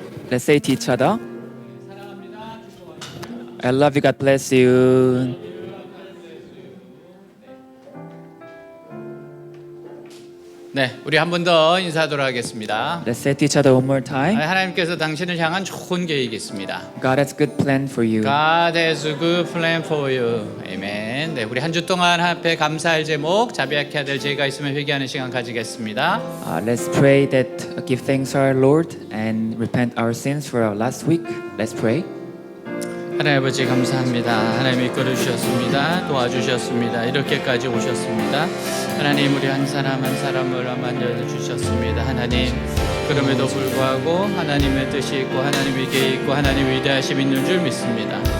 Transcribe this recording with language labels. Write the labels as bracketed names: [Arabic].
[English] Let's say to each other, I love you, God bless you. [Korean] 네, 우리 한 번 더 인사하도록 하겠습니다. [English] Let's say to each other one more time. [Korean] 하나님께서 당신을 향한 좋은 계획이 있습니다. [English] God has a good plan for you. God has a good plan for you. [Korean] 아멘. 네, 우리 한 주 동안 앞에 감사할 제목, 자비하게 될 죄가 있으면 회개하는 시간 가지겠습니다. [English] Let's pray that give thanks to our Lord and repent our sins for our last week. Let's pray. [Korean] 하나님 아버지 감사합니다. 하나님 이끌어 주셨습니다. 도와주셨습니다. 이렇게까지 오셨습니다. 하나님 우리 한 사람 한 사람을 만져 주셨습니다. 하나님 그럼에도 불구하고 하나님의 뜻이 있고 하나님의 계획이 있고 하나님 위대하심 있는 줄 믿습니다.